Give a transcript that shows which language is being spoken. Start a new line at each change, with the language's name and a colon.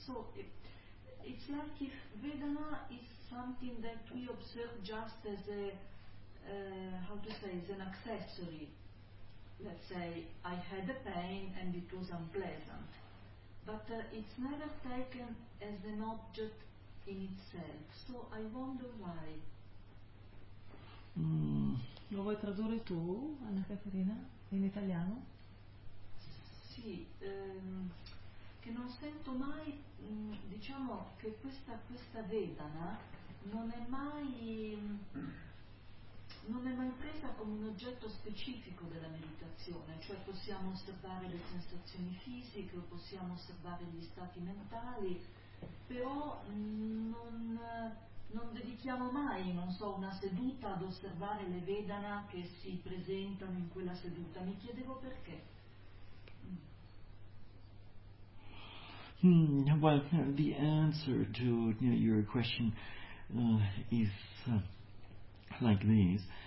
English: So it's like if Vedana is something that we observe just as a, as an accessory. Let's say I had a pain and it was unpleasant. But it's never taken as an object in itself. So I wonder why.
Italian: Lo vuoi tradurre tu, Anna Caterina, in italiano? Sì, che non sento mai, diciamo che questa Vedana non è mai presa come un oggetto specifico della meditazione, cioè possiamo osservare le sensazioni fisiche, possiamo osservare gli stati mentali, però non dedichiamo mai, non so, una seduta ad osservare le Vedana che si presentano in quella seduta. Mi chiedevo perché.
English: Well, the answer to your question is like this.